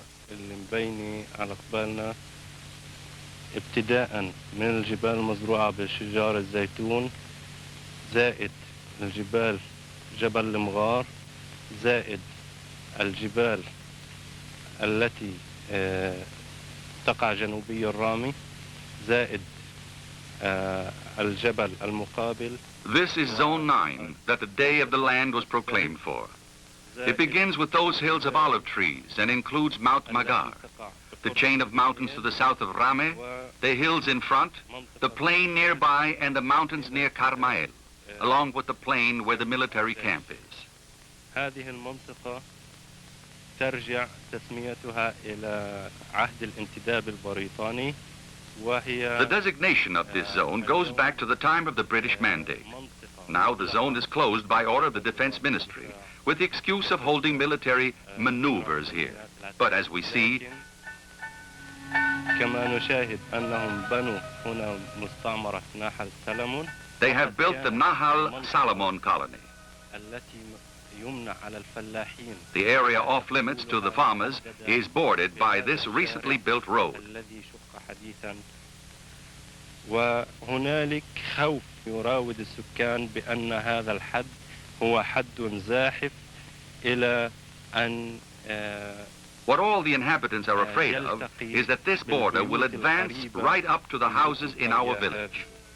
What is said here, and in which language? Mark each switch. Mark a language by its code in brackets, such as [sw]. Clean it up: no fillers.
[ar] اللي مبينة على قبالنا ابتداء من الجبال المزروعة بشجار الزيتون زائد الجبال جبل المغار زائد الجبال التي تقع جنوبي الرامي زائد الجبل المقابل. [en] This is Zone 9 that the Day of the Land was proclaimed for. It begins with those hills of olive trees and includes Mount Magar. the chain of mountains to the south of Rame, the hills in front, the plain nearby, and the mountains near Carmael, along with the plain where the military camp is. [ar] هذه المنطقة ترجع تسميتها إلى عهد الانتداب البريطاني وهي [en] The designation of this zone goes back to the time of the British Mandate. Now the zone is closed by order of the Defense Ministry with the excuse of holding military maneuvers here. But as we see, [ar] كما نشاهد أنهم بنوا هنا مستعمرة ناحل سلمون [en] they have built the Nahal Salomon colony. [ar] التي يمنع على الفلاحين [en] The area off limits to the farmers is bordered by this recently built road. [ar] الذي شق حديثا وهنالك خوف يراود السكان بأن هذا الحد هو حد زاحف إلى أن [en] What all the inhabitants are afraid of is that this border will advance right up to the houses in our village.